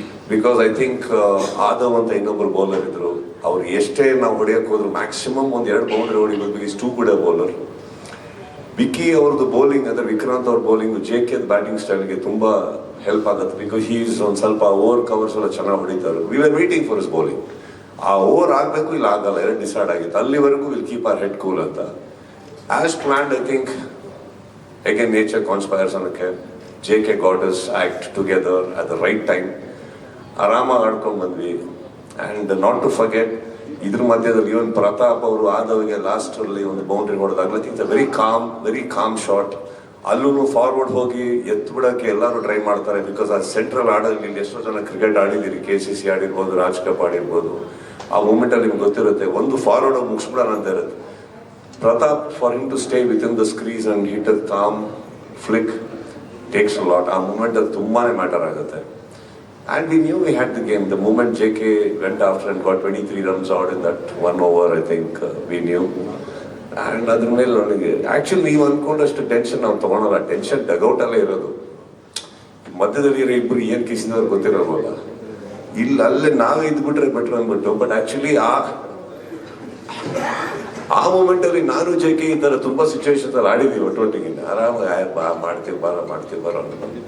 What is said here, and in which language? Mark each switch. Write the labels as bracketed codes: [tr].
[en] because I think [kn] ಆದವ್ ಅಂತ ಇನ್ನೊಬ್ಬರು bowler ಇದ್ರು. ಅವ್ರು ಎಷ್ಟೇ ನಾವು ಹೊಡೆಯಕ್ಕೆ ಹೋದ್ರು ಮ್ಯಾಕ್ಸಿಮಮ್ ಒಂದು 2 ಬೌಂಡ್ರಿ ಹೊಡಿಬೇಕು. [en] Is too good a bowler. [kn] Vicky ಅವ್ರದ್ದು ಬೌಲಿಂಗ್ ಅಂದರೆ ವಿಕ್ರಾಂತ್ ಅವ್ರ ಬೌಲಿಂಗು JK ಬ್ಯಾಟಿಂಗ್ ಸ್ಟೈಲ್ಗೆ ತುಂಬ ಹೆಲ್ಪ್ ಆಗುತ್ತೆ. [en] because he is [kn] ಒಂದು ಸ್ವಲ್ಪ [en] over covers [kn] ಎಲ್ಲ ಚೆನ್ನಾಗಿ ಹೊಡಿತಾರೆ. [en] We are waiting for his bowling. [kn] ಆ ಓವರ್ ಆಗಬೇಕು, ಇಲ್ಲ ಆಗಲ್ಲ, 2 ಡಿಸೈಡ್ ಆಗಿತ್ತು. ಅಲ್ಲಿವರೆಗೂ [en] Will keep our head cool ಅಂತ. As planned, I think again nature conspires [kn] ಅನ್ನೋಕ್ಕೆ [en] JK got his act together at the right time. [kn] ಆರಾಮಾಗಿ ಆಡ್ಕೊಂಡು ಬಂದ್ವಿ. [en] and not to forget, [kn] ಇದ್ರ ಮಧ್ಯದಲ್ಲಿ ಇವನ್ ಪ್ರತಾಪ್ ಅವರು ಆದವಿಗೆ ಲಾಸ್ಟಲ್ಲಿ ಒಂದು boundary ಹೊಡೆದಾಗಲೂ [en] It's a very calm shot. [kn] ಅಲ್ಲೂ ಫಾರ್ವರ್ಡ್ ಹೋಗಿ ಎತ್ಬಿಡೋಕ್ಕೆ ಎಲ್ಲರೂ ಟ್ರೈ ಮಾಡ್ತಾರೆ. ಬಿಕಾಸ್ ಆ ಸೆಂಟ್ರಲ್ ಆಡೋದು ಎಷ್ಟೋ ಜನ ಕ್ರಿಕೆಟ್ ಆಡಿದ್ದೀರಿ, KCC ಆಡಿರ್ಬೋದು, ರಾಜ್ ಕಪ್ ಆಡಿರ್ಬೋದು. ಆ ಮೂಮೆಂಟಲ್ಲಿ ನಿಮ್ಗೆ ಗೊತ್ತಿರುತ್ತೆ, ಒಂದು ಫಾರ್ವರ್ಡ್ ಹೋಗಿ ಮುಗಿಸ್ಬಿಡೋಣ ಅಂತ ಇರುತ್ತೆ. Pratap, [en] For him to stay with in the crease and hit a calm flick takes a lot. [kn] ಆ ಮೂಮೆಂಟಲ್ಲಿ ತುಂಬಾ ಮ್ಯಾಟರ್ ಆಗುತ್ತೆ. [en] And we knew we had the game. The moment JK went after and got 23 runs out in that 1 over, I think we knew. [kn] And ಅದ್ರ ಮೇಲೆ ನನಗೆ actually ನೀವು ಅಂದ್ಕೊಂಡಷ್ಟು tension ನಾವು ತೊಗೊಳಲ್ಲ, tension ಡಗೌಟಲ್ಲೇ ಇರೋದು. ಮಧ್ಯದಲ್ಲಿ ಇರೋ ಇಬ್ಬರು ಏನು ಕಿಸಿದವ್ರು ಗೊತ್ತಿರೋಲ್ಲ, ಇಲ್ಲ ಅಲ್ಲೇ ನಾವೇ ಇದ್ಬಿಟ್ರೆ ಬೆಟ್ರ್ ಅಂದ್ಬಿಟ್ಟು. ಬಟ್ ಆ್ಯಕ್ಚುಲಿ ಆ ಮೂಮೆಂಟಲ್ಲಿ ನಾನು ಜೆಕೆ ಈ ಥರ ತುಂಬ ಸಿಚುವೇಶನ್ಸ್ ಅಲ್ಲಿ ಆಡಿದ್ದೀವಿ ಒಟ್ಟೊಟ್ಟಿಗೆ, ಆರಾಮಾಗಿ ಮಾಡ್ತೀವಿ ಬಾರ ಅಂತ.